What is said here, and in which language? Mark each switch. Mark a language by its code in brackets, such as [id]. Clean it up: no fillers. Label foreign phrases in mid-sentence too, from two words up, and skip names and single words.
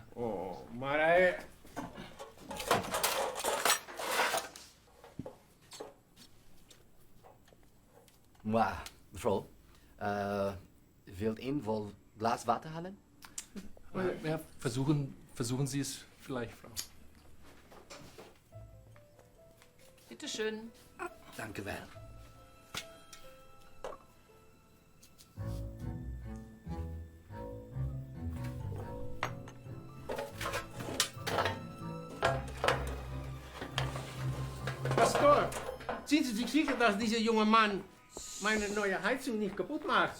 [nl] Oh, maar hij... Maar, mevrouw, wilt een vol glas water halen? Ja, [de] versuchen Sie es vielleicht, Frau. Bitte schön. [nl] Dank u wel. [de] Pastor, sind Sie sich sicher, dass dieser junge Mann meine neue Heizung nicht kaputt macht?